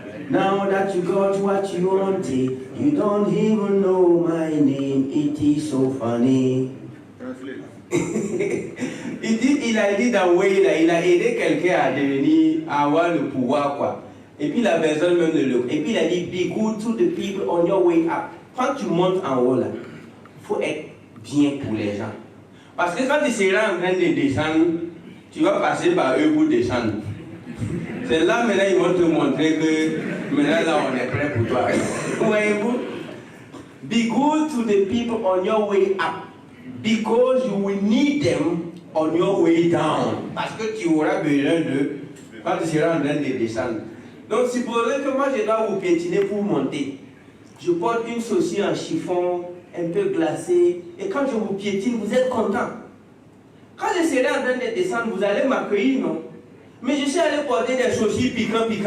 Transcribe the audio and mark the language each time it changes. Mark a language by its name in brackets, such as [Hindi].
[English] Now that you got what you wanted, you don't even know my name. It is so funny. [French] Il a dit dans Way, il a aidé quelqu'un à devenir, à avoir le pouvoir quoi. Et puis la personne même de l'autre. Et puis il a dit, [English] be good to the people on your way up. [French] Quand tu montes en haut là, il faut être bien pour les gens. Parce que quand tu seras en train de descendre, tu vas passer par eux pour descendre. C'est là maintenant ils vont te montrer que maintenant là on est prêt pour toi. Voyez-vous? [English] Be good to the people on your way up, because you will need them on your way down. [French] Parce que tu auras besoin d'eux quand tu seras en train de descendre. Donc, supposez que moi je dois vous piétiner pour monter. Je porte une chaussure en chiffon, un peu glacée, et quand je vous piétine, vous êtes content. Quand je serai en train de descendre, vous allez m'accueillir, non? Mais je suis allé porter des chaussures piquants.